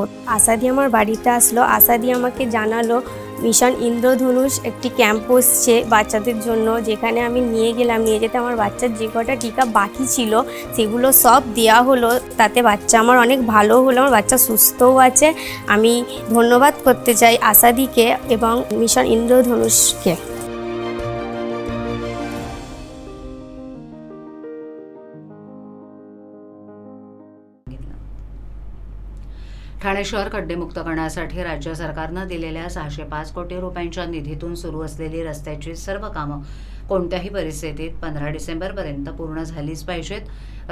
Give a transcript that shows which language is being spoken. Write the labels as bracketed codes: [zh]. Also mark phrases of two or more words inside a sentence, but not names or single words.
[bn] আশাদি আমার বাড়িতে আসলো, আশাদি আমাকে জানালো মিশন ইন্দ্রধনুষ একটি ক্যাম্প বসছে বাচ্চাদের জন্য, যেখানে আমি নিয়ে গেলাম। নিয়ে যেতে আমার বাচ্চার যে কটা টিকা বাকি ছিল সেগুলো সব দেওয়া হলো, তাতে বাচ্চা আমার অনেক ভালো হলো, আমার বাচ্চা সুস্থও আছে। আমি ধন্যবাদ করতে চাই আশাদিকে এবং মিশন ইন্দ্রধনুষকে। [mr] ठाणे शहर खड्डेमुक्त करण्यासाठी राज्य सरकारनं दिलेल्या 605 कोटी रुपयांच्या निधीतून सुरू असलेली रस्त्याची सर्व कामं कोणत्याही परिस्थितीत 15 डिसेंबरपर्यंत पूर्ण झालीच पाहिजेत।